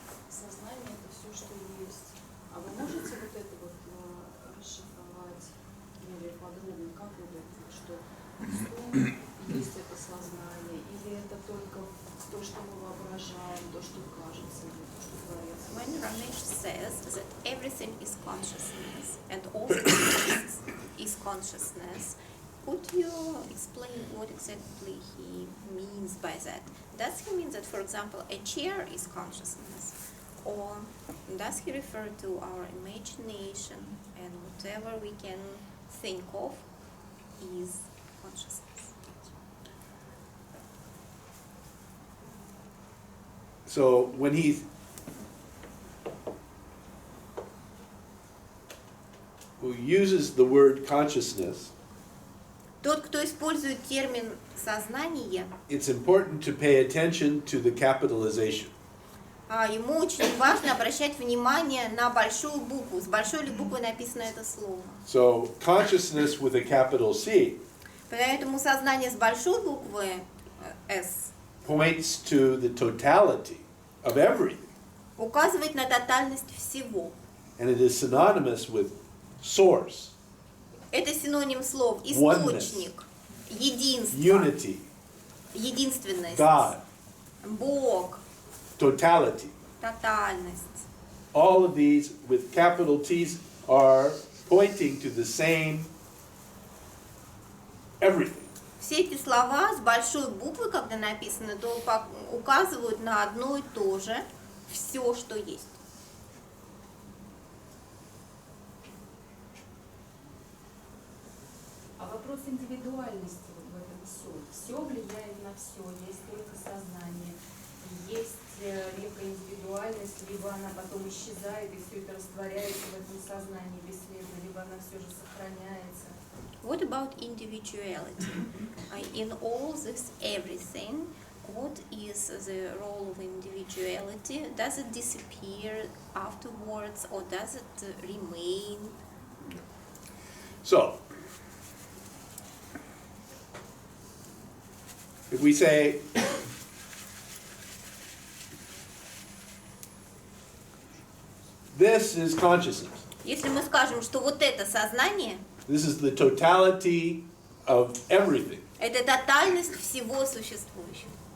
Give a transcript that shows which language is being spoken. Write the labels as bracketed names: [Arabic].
[Russian] Сознание — это все, что есть. А вы можете вот это вот расшифровать более подробно, как вот это, что сон есть это сознание, или это только то, что мы воображаем, то, что кажется, или то, что творится? [English] When Ramesh says that everything is consciousness and all exists is consciousness, could you explain what exactly he means by that? Does he mean that, for example, a chair is consciousness? Or does he refer to our imagination and whatever we can think of is consciousness? So when he who uses the word consciousness, [Russian] Тот, кто использует термин «сознание», [English] it's important to pay attention to the capitalization. [Russian] ему очень важно обращать внимание на большую букву. С большой ли буквой написано это слово. [English] So consciousness with a capital C [Russian] Поэтому сознание с большой буквы «С» [English] points to the totality of everything. [Russian] указывает на тотальность всего. [English] And it is synonymous with source. [Russian] Это синоним слов «источник», Единство, [English] unity, [Russian] единственность, [English] God, [Russian] Бог, [English] totality. [Russian] тотальность. [English] All of these with capital T's are pointing to the same everything. [Russian] Все эти слова с большой буквы, когда написаны, то указывают на одно и то же, все, что есть. А вопрос индивидуальности вот в этом все. Все влияет на все, есть только сознание. Есть либо индивидуальность, либо она потом исчезает, и все это растворяется в этом сознании бесследно, либо она все же сохраняется. [English] What about individuality? In all this everything, what is the role of individuality? Does it disappear afterwards or does it remain? So, if we say, this is consciousness, [Russian] Если мы скажем, что вот это сознание, [English] this is the totality of everything, [Russian] это тотальность всего существующего.